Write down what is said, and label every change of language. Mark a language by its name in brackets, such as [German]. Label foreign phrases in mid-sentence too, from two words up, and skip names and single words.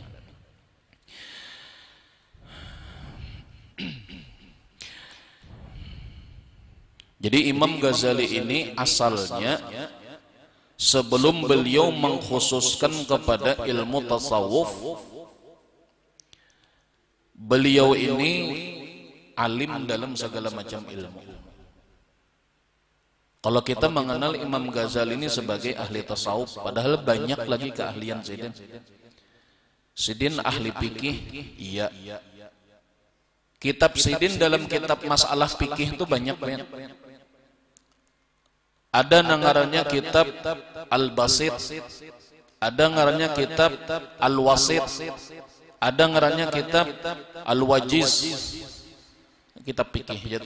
[Indonesian] Jadi Imam Ghazali ini asalnya sebelum beliau mengkhususkan kepada ilmu tasawuf, beliau ini alim dalam segala macam ilmu. Kalau kita mengenal Imam Ghazali ini sebagai ahli tasawuf, padahal banyak lagi keahlian Sidin. Sidin ahli fikih, iya. Kitab Sidin dalam kitab masalah fikih itu banyak. [Banjar] Ada ngarannya kitab Al-Basit, ada ngarannya kitab Al-Wasit, ada ngarannya kitab Al-Wajiz, kitab fikih gitu.